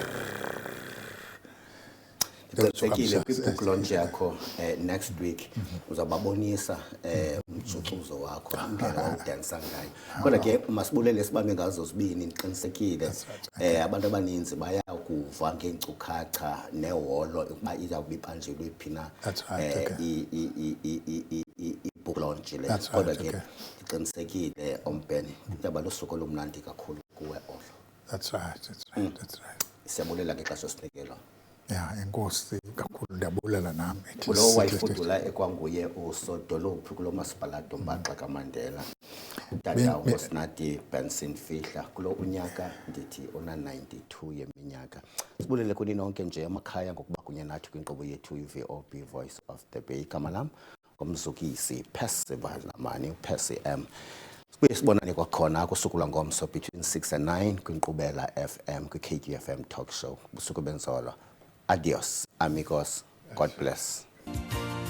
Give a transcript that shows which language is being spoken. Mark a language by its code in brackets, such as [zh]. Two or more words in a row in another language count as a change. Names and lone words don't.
[xh] Ndiqinisekile kwi- [en] book launch [xh] yakho [en] next week [xh] uzababonisa umjuxuzo wakho indlela odansa ngayo. Kodwa ke masibulele sibambe ngazo zibini ndiqinisekile abantu abaninzi bayakuva ngeenkcukacha neholo ukuba izawuba ibanjelwe phina i- [en] book launch [xh] le. Kodwa ke ndiqinisekile ompeni yaba lusuku olumnandi kakhulu kuwe olo. [en] That's right. [xh] Siyabulela ngexesha osinikelo. Enkosi kakhulu ndiyabulela nami. Kulo wayifudula ekwanguye usodolophu kulo masipalato Mbaxa kaMandela. Utata uSnati Benson Fihla kulo unyaka ndithi ona 92 yeminyaka. Sibulele kuni nonke nje emakhaya ngokuba kunye nathi kwinkqubo yethu iVob Voice of the Bay. Igama lam ngumzukisi Percival Namani Percy M. Sibuye sibonane kwakhona kusukula ngomso [en] between 6 and 9 [xh] kwinkqubela FM kwi-KGFM Talk Show. Busuku benzolo. [es] Adios, amigos. [en] God bless.